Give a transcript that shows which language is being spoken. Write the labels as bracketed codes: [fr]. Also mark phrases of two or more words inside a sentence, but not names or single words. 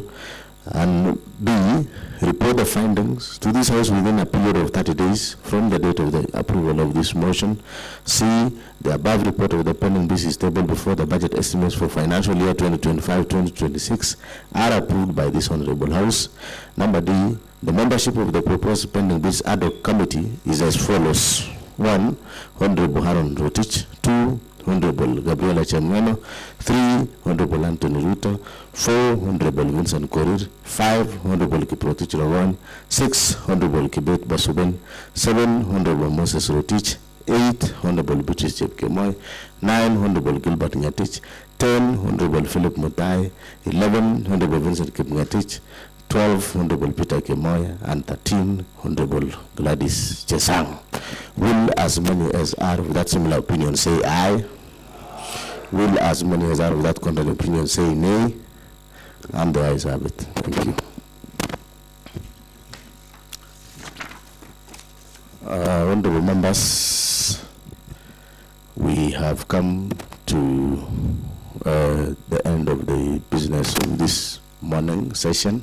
[en] And B, report the findings to this House within a period of 30 days from the date of the approval of this motion. C, the above report of the pending bills is tabled before the budget estimates for financial year 2025-2026 are approved by this Honorable House. Number D, the membership of the proposed pending bills ad hoc committee is as follows. 1, Honorable Haron Rotich. 2, Honorable Gabriela Chamweno. 3, Honorable Anthony Ruto. 4, Honorable Vincent Korir. 5, Honorable Kiprotich Rawan. 6, Honorable Kibet Basuben. 7, Honorable Moses Rotich. 8, Honorable Beatrice Chepkemoi. 9, Honorable Gilbert Ngatich. 10, Honorable Philip Mutai. 11, Honorable Vincent Kipngatich. 12, Honorable Peter Kemoy, and 13, Honorable Gladys Chesang. Will as many as are of that similar opinion say aye? Will as many as are of that contrary opinion say nay? And the ayes have it. Thank you. Honorable members, we have come to the end of the business of this morning session.